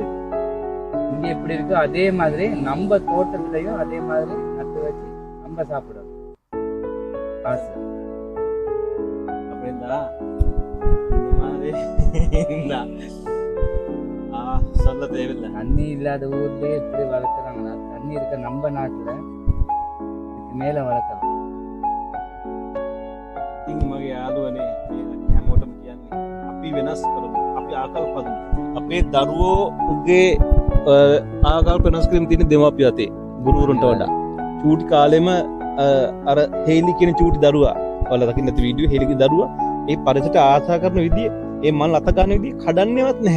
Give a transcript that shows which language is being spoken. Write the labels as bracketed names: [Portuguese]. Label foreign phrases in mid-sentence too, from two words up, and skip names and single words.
[Tamil] இங்க எப்படி இருக்கோ அதே மாதிரி நம்ம தோட்டத்திலையும் அதே மாதிரி நட்டு வச்சு நம்ம சாப்பிடணும் ஆசை. அப்படின்னா சொல்ல தேவையில்லை. தண்ணி இல்லாத ஊர்லயே எப்படி வளர்க்குறாங்கன்னா தண்ணி இருக்க நம்ம நாட்டுல இதுக்கு மேல வளர்க்கலாம். [Sinhala] මගේ යාළුවනේ හැමෝටම කියන්නේ අපි වෙනස් කරමු. අපි ආකල්ප හදමු. අපේ දරුවෝ උගේ ආකල්ප වෙනස් කිරීම තියෙන දෙමාපිය අතේ. ගුරුවරුන්ට වඩා චූටි කාලෙම අර හේලි කියන චූටි දරුවා වල දකින්න නැති වීඩියෝ හේලිගේ දරුවා ඒ පරිසරයට ආසා කරන විදිය ඒ මල් අත ගන්න විදිය කඩන්නේවත් නැහැ.